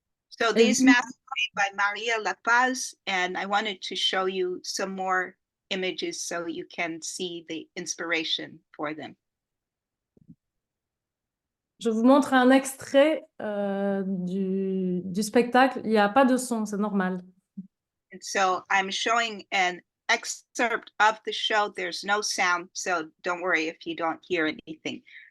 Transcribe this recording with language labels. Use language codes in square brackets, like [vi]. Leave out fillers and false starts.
[en] So [fr] Et [en] these [fr] puis- [en] masks are made by Maria La Paz, and I wanted to show you some more images so you can see the inspiration for them. [fr] Je vous montre un extrait du spectacle. Il n'y a pas de son, c'est normal. [en] And so I'm showing an excerpt of the show. There's no sound, so don't worry if you don't hear anything.